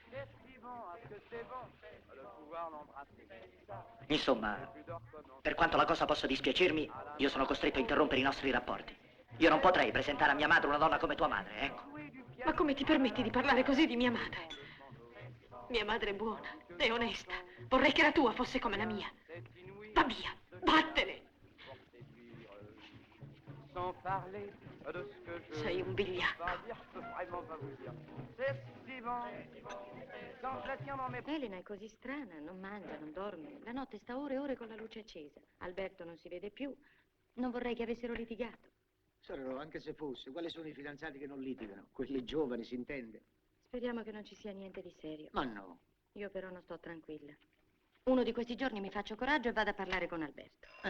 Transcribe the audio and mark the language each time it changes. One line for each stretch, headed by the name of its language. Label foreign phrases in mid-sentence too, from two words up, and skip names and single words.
Italian: Insomma, per quanto la cosa possa dispiacermi, io sono costretto a interrompere i nostri rapporti. Io non potrei presentare a mia madre una donna come tua madre, ecco. Ma come ti permetti di parlare così di mia madre? Mia madre è buona, è onesta. Vorrei che la tua fosse come la mia. Va via, vattene!
French: sans parler de ce que je
Italian: Sei un vigliacco.
French: vais dire, je peux vraiment pas vous dire. C'est suivant. Quand je la tiens dans mes...
Italian: Elena è così strana, non mangia, non dorme. La notte sta ore e ore con la luce accesa. Alberto non si vede più. Non vorrei che avessero litigato. Sorella, anche se fosse, quali sono i fidanzati che non litigano? Quelli giovani, si intende? Speriamo che non ci sia niente di serio. Ma no. Io però non sto tranquilla. Uno di questi giorni mi faccio coraggio e vado a parlare con Alberto.